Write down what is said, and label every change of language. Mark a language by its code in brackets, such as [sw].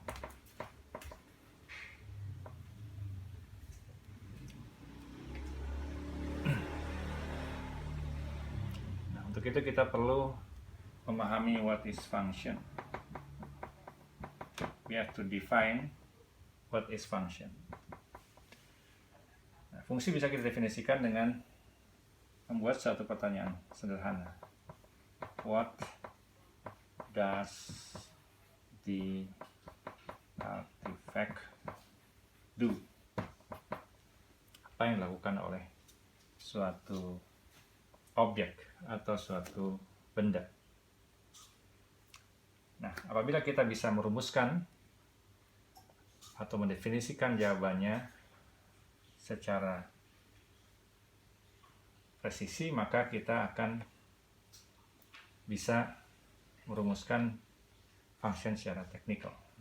[id] Nah, untuk itu kita perlu memahami [en] what is function. We have to define what is function. [id] Nah, fungsi bisa kita definisikan dengan membuat satu pertanyaan sederhana. [en] What does the artifact do? [id] Apa yang dilakukan oleh suatu objek atau suatu benda? Nah, apabila kita bisa merumuskan atau mendefinisikan jawabannya secara presisi, maka kita akan bisa merumuskan function secara teknikal.